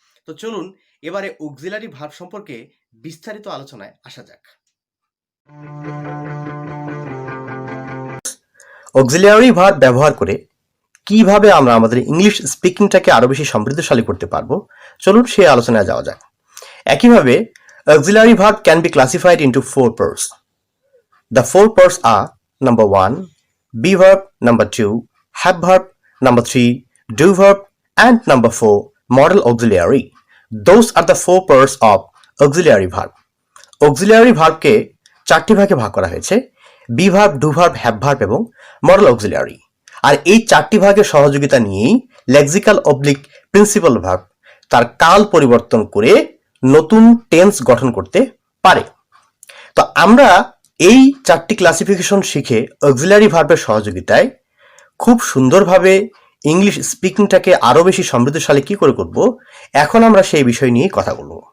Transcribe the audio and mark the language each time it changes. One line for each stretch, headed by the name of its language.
Bangla: তো চলুন এবারে অক্সিলারি ভার্ব সম্পর্কে বিস্তারিত আলোচনায় আসা যাক। অক্সিলিয়ারি ভার্ব ব্যবহার করে কিভাবে আমরা আমাদের ইংলিশ স্পিকিংটাকে আরো বেশি সমৃদ্ধশালী করতে পারবো, চলুন সেই আলোচনায় যাওয়া যাক।
English: একইভাবে auxiliary verb can be classified into four parts. The four parts are number 1 be verb, number 2 have verb, number 3 do verb, and number 4 modal auxiliary. Those are the four parts of
Bangla: auxiliary verb. auxiliary verb কে চারটি ভাগে ভাগ করা হয়েছে: be verb, do verb, have verb এবং modal auxiliary। আর এই চারটি ভাগের সহযোগিতা নিয়েই লেক্সিক্যাল অবলিক প্রিন্সিপাল ভার্ব তার কাল পরিবর্তন করে নতুন টেন্স গঠন করতে পারে। তো আমরা এই চারটি ক্লাসিফিকেশন শিখে অক্সিলারি ভার্বের সহযোগিতায় খুব সুন্দরভাবে ইংলিশ স্পিকিংটাকে আরো বেশি সমৃদ্ধশালী কি করে করব, এখন আমরা সেই বিষয় নিয়ে কথা বলব।